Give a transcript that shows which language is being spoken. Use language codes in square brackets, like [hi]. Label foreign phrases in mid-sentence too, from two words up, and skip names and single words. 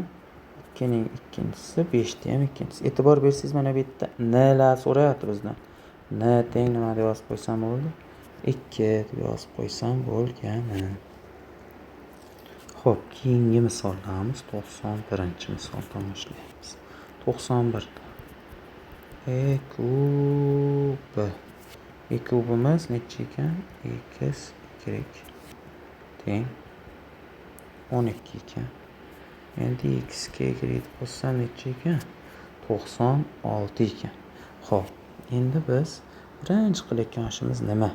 [uz] 2 ning ikkinchisi, 5 da ham ikkinchisi. E'tibor bersangiz, mana bu yerda nlar so'rayapti bizdan. N teng nima deb yozib qo'ysam bo'ldi? 2 deb yozib qo'ysam bo'lgani. Xo'p, keyingi misollarimiz 91-misoldan boshlaymiz. 91 da e kubi. E kubimiz necha ekan? X y teng 12 ekan. Endi x ga y qo'shsam necha ekan? 96 ekan. Xo'p, endi biz birinchi qilayotgan ishimiz nima?